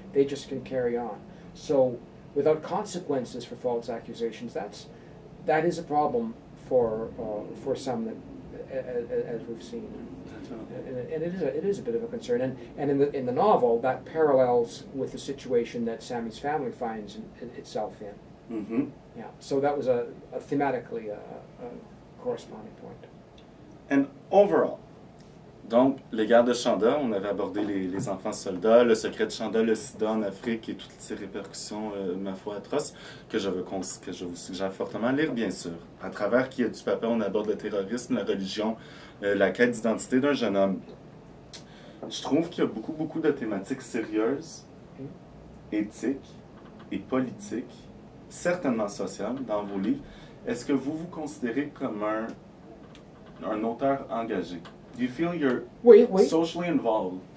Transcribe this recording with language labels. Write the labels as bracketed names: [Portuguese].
[English] They just can carry on. So without consequences for false accusations, that is a problem for some that, as we've seen, and it is a bit of a concern. And in the novel, that parallels with the situation that Sammy's family finds itself in. Mm-hmm. Yeah. So that was thematically a corresponding point. And overall, [French] donc, les guerres de Chanda, on avait abordé les enfants soldats, le secret de Chanda, le sida en Afrique et toutes ces répercussions, ma foi, atroces, que je vous suggère fortement de lire, bien sûr. À travers Qui a du papa, on aborde le terrorisme, la religion, la quête d'identité d'un jeune homme. Je trouve qu'il y a beaucoup de thématiques sérieuses, éthiques et politiques, certainement sociales, dans vos livres. Est-ce que vous vous considérez comme un auteur engagé? [English] Do you feel you're socially involved?